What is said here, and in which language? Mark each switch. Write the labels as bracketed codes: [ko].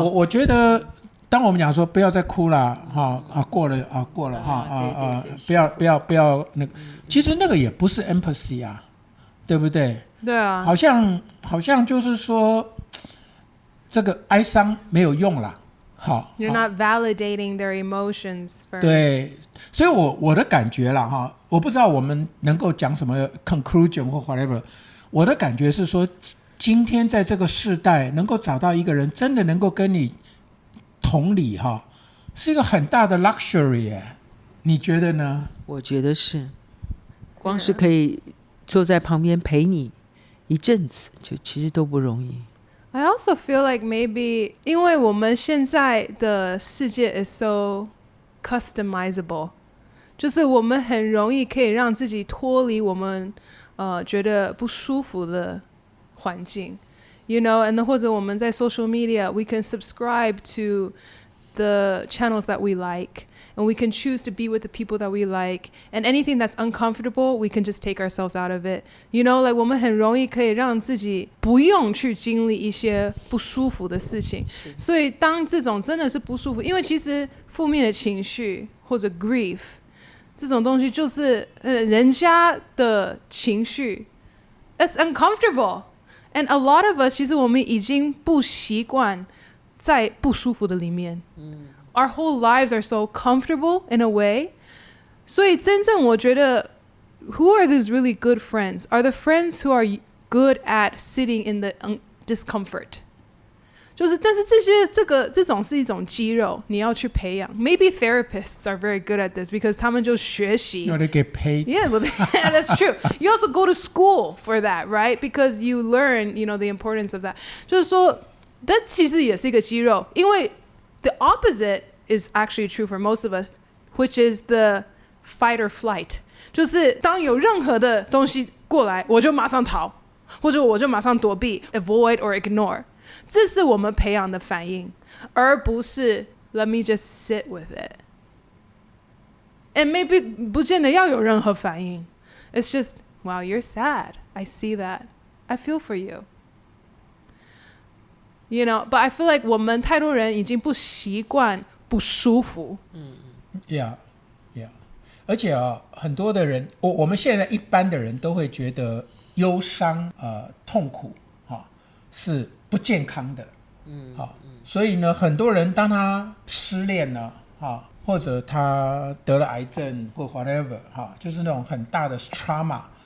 [zh] 我觉得，当我们讲说不要再哭了哈过了哈不要那个，其实那个也不是 empathy 啊，对不对？对啊，好像就是说，这个哀伤没有用啦。好 [en] You're not validating their emotions first. [zh] 对，所以我的感觉啦哈，我不知道我们能够讲什么 conclusion 或 whatever， 我的感觉是说，今天在这个世代能够找到一个人真的能够跟你同理哈，是一个很大的 luxury 耶，你觉得呢？我觉得是，光是可以坐在旁边陪你一阵子，就其实都不容易。 [en] I also feel like maybe [zh] 因为我们现在的世界 [en] is so customizable， [zh] 就是我们很容易可以让自己脱离我们觉得不舒服的环境 [en] ，you know，and [zh] 或者我们在 [en] social media we can subscribe to the channels that we like。And we can choose to be with the people that we like. And anything that's uncomfortable, we can just take ourselves out of it. You know, like [zh] 我们很容易可以让自己不用去经历一些不舒服的事情。所以当这种真的是不舒服，因为其实负面的情绪或者 grief 这种东西就是人家的情绪 ， [en] it's uncomfortable. And a lot of us [zh] 其实我们已经不习惯在不舒服的里面。 [en] Our whole lives are so comfortable in a way. [zh] 所以真正我觉得 [en] who are these really good friends? Are the friends who are good at sitting in the discomfort? [zh] 就是但是这种是一种肌肉，你要去培养。 [en] Maybe therapists are very good at this because [zh] 他们就学习。 [en] No, they get paid. Yeah, well, that's true. You also go to school for that, right? Because you learn, you know, the importance of that. [zh] 就是说， [en] that [zh] 其实也是一个肌肉，因为 [en] the opposite is actually true for most of us, which is the fight or flight. [zh] 就是当有任何的东西过来，我就马上逃，或者我就马上躲避 [en] avoid or ignore. [zh] 这是我们培养的反应，而不是 [en] let me just sit with it. And maybe [zh] 不见得要有任何反应。 [en] It's just, wow, you're sad. I see that. I feel for you.You know, but I feel like [zh] 我们太多人已经不习惯不舒服。 [en] Yeah. [zh] 而且很多的人，我们现在一般的人都会觉得忧伤、痛苦，是不健康的。所以呢，很多人当他失恋了，或者他得了癌症或 whatever，就是那种很大的 trauma。